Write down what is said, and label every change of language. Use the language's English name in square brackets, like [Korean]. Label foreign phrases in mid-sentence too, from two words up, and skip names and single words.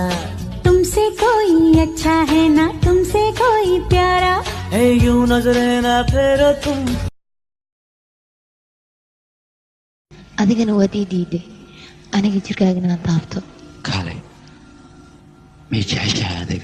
[Hindi] तुमसे कोई अच्छा है ना तुमसे कोई प्यारा है यूं नजरे ना फेरो तुम [Somali] adigana waad ii diiday aniga jirkaagana aan taabto kale may jeceshahay